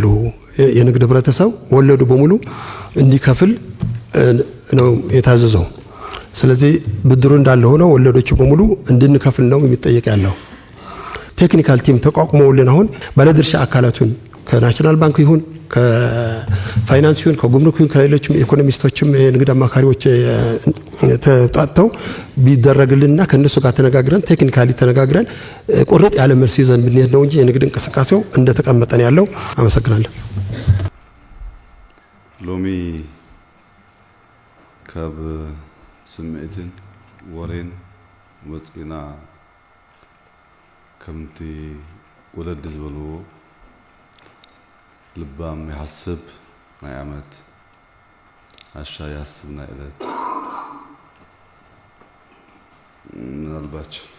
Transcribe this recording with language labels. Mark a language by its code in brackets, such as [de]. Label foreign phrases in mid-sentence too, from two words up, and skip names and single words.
[am] የንግድ ህብረተሰብ ወለዱ በሙሉ እንዲከፍል ነው የታዘዘው። ስለዚህ ብድሩ እንዳለ ሆኖ ወለዶቹ በሙሉ እንድንከፍል ነው የሚጠየቅ ያለው። [en] technical team [am] ተቋቁሞልን አሁን ባለድርሻ አካላቱን ከናሽናል ባንክ ይሁን ከፋይናንስ ይሁን ከጉምሩክ ይሁን ከሌሎችም ኢኮኖሚስቶችም የንግድ አማካሪዎች ተጣጣው ቢደረግልና ከነሱ ጋር ተነጋግረን ቴክኒካሊ ተነጋግረን ቁርጥ ያለ መልስ ይዘን ብንሄድ ነው እንጂ የንግድ እንቅስቃሴው እንደተቀመጠን ያለው። አመሰግናለሁ። [ti] ሎሚ ካብ ስምዒትን ወሬን ወፅና ከምቲ ወለድ ዝበልዎ ልባም ይሓስብ ናይ ዓመት ዓሻ ይሓስብ ናይ ዕለት ምናልባች